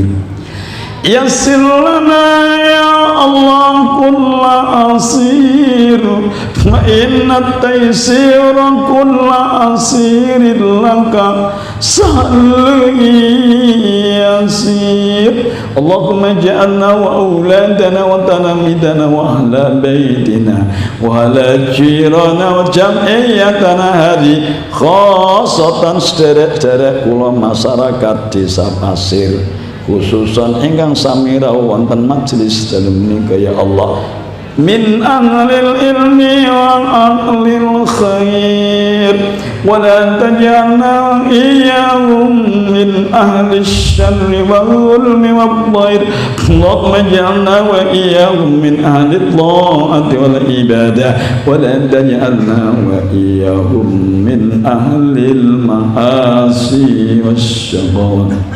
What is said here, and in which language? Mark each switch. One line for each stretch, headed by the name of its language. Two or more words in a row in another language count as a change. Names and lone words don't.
Arabic: يسّر لنا يا الله كلّ عسير، فإنّ تيسير كلّ عسير لك سهل يسير. اللهم اجعلنا وأولادنا وتلامذتنا وأهل بيتنا وأهل جيراننا وجمعيتنا هذه خاصةً
Javanese: sederek-sederek kula masyarakat desa Pasir, khususan ingkang samira wonten majelis dalem menika
Arabic: يا الله، من أهل العلم وأهل الخير، ولا تجعلنا إياهم من أهل الشرّ والظلم والضير. اللهم اجعلنا وإياهم من أهل الطاعة والعبادة، ولا تجعلنا وإياهم من أهل المعاصي والشقاوة.